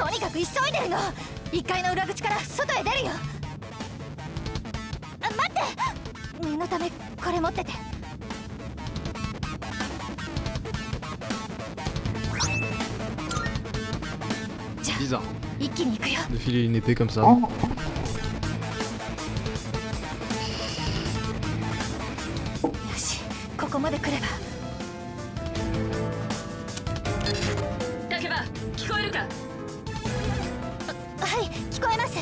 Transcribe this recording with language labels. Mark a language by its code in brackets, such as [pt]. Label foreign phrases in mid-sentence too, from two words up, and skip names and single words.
[ja] く急いでるの。1階の裏口から外へ出るよ。あ、待って、念のためこれ持ってて。じゃあ一気に行くよ。 [fr] De filer une épée comme ça. [ja] よし、ここまで来れば。竹場、聞こえるか？はい、聞こえます。